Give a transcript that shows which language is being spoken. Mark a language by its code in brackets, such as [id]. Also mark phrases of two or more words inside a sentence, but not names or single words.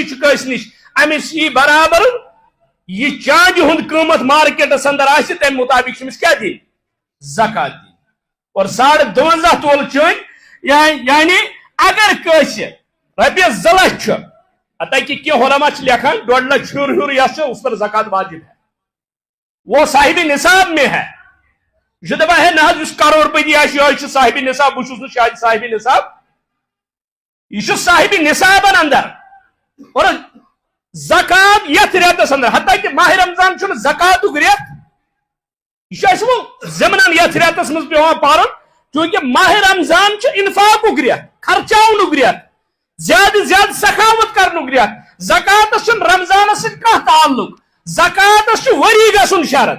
[ks] چھُ کٲنٛسہِ نِش أمِس یی برابر یہ چاندِ ہُنٛد قۭمت مارکیٹس اندر آسہِ تمہِ مطابق چھُ أمِس کیٛاہ دِنۍ زکات دِنۍ اور 52 تولہٕ چٲندۍ یعنی اگر کٲنٛسہِ رۄپیس 2 لچھ چھُ حتیٰ کہ کینٛہہ علما چھِ لیکھان 1.5 لچھ ہیوٚر یس چھُ [ur] اس پر زکات واجب ہے وہ صاحب نصاب میں ہے [ks] یہ چھُ دپان ہے نہ حظ یُس کروڑپتی آسہِ یہے چھُ صاحب نصاب بہٕ چھُس نہٕ شاید صاحب نصاب یہ چھُ صاحب نصابن اندر اور زکات یتھ رٮ۪تس اندر حتیٰ کہ ماہ رمضان چھُنہٕ زکاتُک رٮ۪تھ یہ چھُ اَسہِ وۄنۍ ضمنن یتھ رٮ۪تس منٛز پیٚوان پرُن چونکہ ماہ رمضان چھُ انفاقُک رٮ۪تھ خرچاونُک رٮ۪تھ زیادٕ زیادٕ سخاوت کرنُک رٮ۪تھ زکاتس چھُنہٕ رمضانس سۭتۍ کانٛہہ تعلق زکاتس چھُ ؤری گژھُن شرط